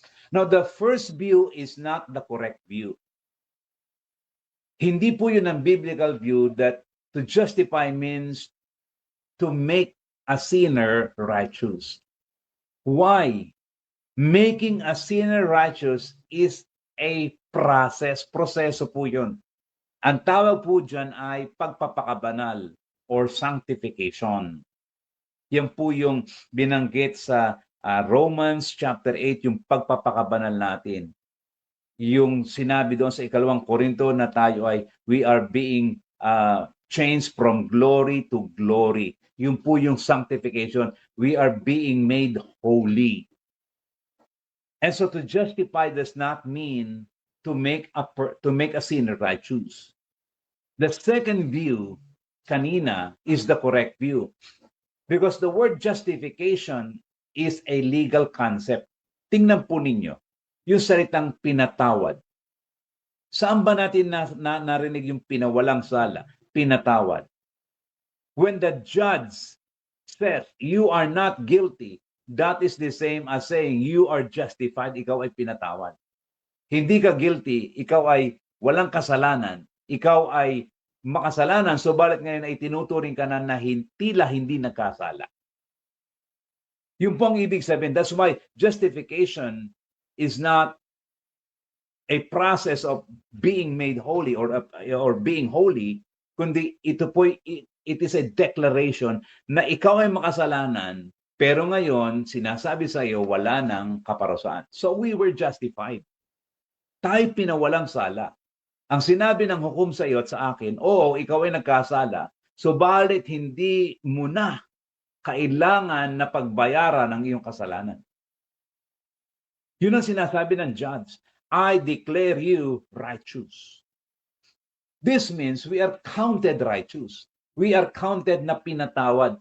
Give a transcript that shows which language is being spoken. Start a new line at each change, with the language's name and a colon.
English: Now, the first view is not the correct view.
Filipino: Hindi po yun ang
English: biblical view that to justify means to make a sinner righteous. Why? Making a sinner righteous is a process.
Filipino: Proseso po yun. Ang tawag po dyan ay pagpapakabanal or sanctification. Yan po yung binanggit sa Romans chapter 8, yung pagpapakabanal natin. Yung sinabi doon sa 2 Korinto na tayo ay
English: we are being changed from glory to glory.
Filipino: Yun po yung sanctification.
English: We are being made holy. And so to justify does not mean to make a sinner righteous. The second view, kanina, is the correct view. Because the word justification is a legal concept.
Filipino: Tingnan po ninyo, yung salitang pinatawad. Saan ba natin narinig yung pinawalang sala? Pinatawad.
English: When the judge says, you are not guilty, that is the same as saying, you are justified,
Filipino: ikaw ay pinatawad. Hindi ka guilty, ikaw ay walang kasalanan, ikaw ay makasalanan, subalit ngayon ay tinuturing ka na hindi nagkasala. Yung pong ibig sabihin,
English: that's why justification is not a process of being made holy or being holy,
Filipino: kundi ito po,
English: it is a declaration
Filipino: na ikaw ay makasalanan, pero ngayon, sinasabi sa iyo, wala nang kaparusahan.
English: So we were justified.
Filipino: Tayo pinawalang sala. Ang sinabi ng hukom sa iyo at sa akin, oo, ikaw ay nagkasala, subalit hindi mo na kailangan na pagbayaran ang iyong kasalanan. Yun ang sinasabi ng judge.
English: I declare you righteous. This means we are counted righteous. We are counted
Filipino: na pinatawad.